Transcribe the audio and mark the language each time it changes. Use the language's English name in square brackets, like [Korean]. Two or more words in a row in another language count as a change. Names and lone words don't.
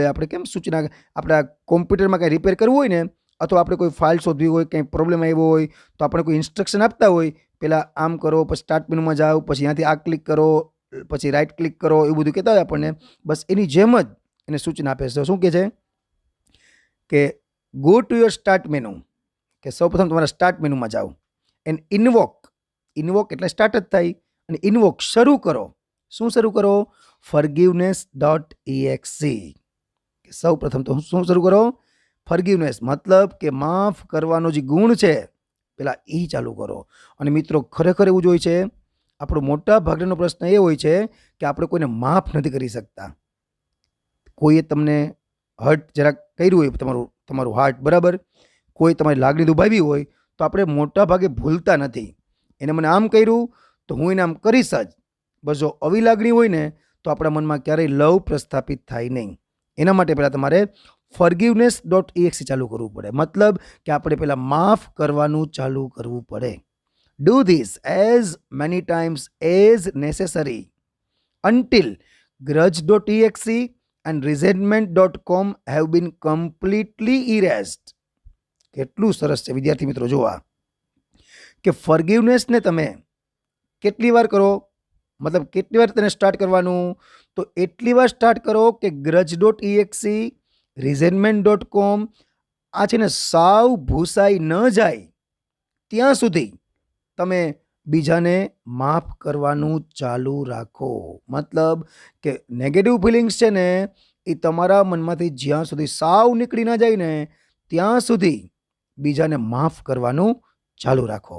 [Gujarati] આપણે કેમ સૂચના, આપણા કોમ્પ્યુટરમાં કંઈ રિપેર કરવું હોય ને, અથવા આપણે કોઈ ફાઇલ શોધવી હોય, કંઈ પ્રોબ્લેમ આવ્યો હોય, તો આપણે કોઈ ઇન્સ્ટ્રક્શન આપતા હોય, પહેલાં આમ કરો, પછી [English] start menuમાં [Gujarati] જાઓ, પછી ત્યાંથી આ ક્લિક કરો, પછી [English] right click [Gujarati] કરો, એવું બધું કહેતા હોય આપણને. બસ એની જેમ જ એને સૂચના આપે છે. શું કહે છે કે [English] go to your start menu, [Gujarati] કે સૌપ્રથમ તમારા [English] start menuમાં [Gujarati] જાઓ. [English] and invoke, [Gujarati] ઇન્વોક એટલે સ્ટાર્ટ જ થાય, અને ઇન્વોક શરૂ કરો. શું શરૂ કરો? forgiveness.exe. સૌ પ્રથમ તો શું શરૂ કરો? ફોરગિવનેસ, મતલબ કે માફ કરવાનો જે ગુણ છે પેલા એ ચાલુ કરો. અને મિત્રો ખરેખર એવું જ હોય છે, આપણો મોટા ભાગનો પ્રશ્ન એ હોય છે કે આપણે કોઈને માફ નથી કરી શકતા. કોઈએ તમને હર્ટ જરાક કર્યું હોય, તમારું હાર્ટ, બરાબર, કોઈ તમારી લાગણી દુભાવી હોય, તો આપણે મોટા ભાગે ભૂલતા નથી. એને મને આમ કર્યું તો હું એને આમ કરીશ જ. બસ જો આવી લાગણી હોય ને તો આપણા મનમાં ક્યારેય લવ પ્રસ્થાપિત થાય નહીં. એના માટે પહેલાં તમારે forgiveness.exe ચાલુ કરવું પડે. મતલબ કે આપણે પહેલાં માફ કરવાનું ચાલુ કરવું પડે. [English] do this as many times as necessary until grudge.exe and resentment.com have been completely erased. [Gujarati] કેટલું સરસ છે વિદ્યાર્થી મિત્રો. જોવા કે ફોરગિવનેસને તમે કેટલી વાર કરો, મતલબ કેટલી વાર તેને સ્ટાર્ટ કરવાનું? તો એટલી વાર સ્ટાર્ટ કરો કે grudge.exe, resentment.com આ છે ને સાવ ભૂસાઈ ન જાય ત્યાં સુધી તમે બીજાને માફ કરવાનું ચાલુ રાખો. મતલબ કે [English] negative feelings [Gujarati] છે ને એ તમારા મનમાંથી જ્યાં સુધી સાવ નીકળી ના જાય ને ત્યાં સુધી બીજાને માફ કરવાનું ચાલુ રાખો.